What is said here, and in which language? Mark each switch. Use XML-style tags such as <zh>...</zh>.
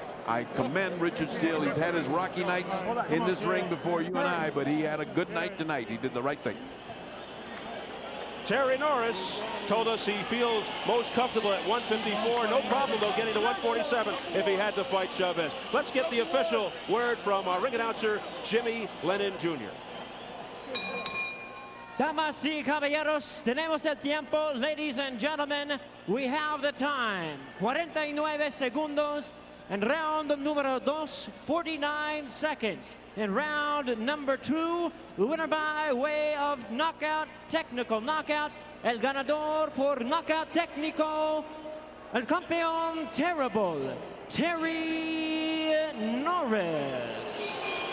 <en>I commend Richard Steele. He's had his rocky nights in this ring before you and I, but he had a good night tonight. He did the right thing. Terry Norris told us he feels most comfortable at 154. No problem, though, getting to 147 if he had to fight Chavez. Let's get the official word from our ring announcer, Jimmy Lennon Jr.</en> <es>Damas y caballeros, tenemos el tiempo.</es> <en>Ladies and gentlemen, we have the time.</en> <es>49 segundos</es> <en>And round número 2, 49 seconds. In round number 2, the winner by way of knockout, technical knockout,</en> <es>el ganador por knockout técnico, el campeón terrible,</es> <en>Terry Norris.</en>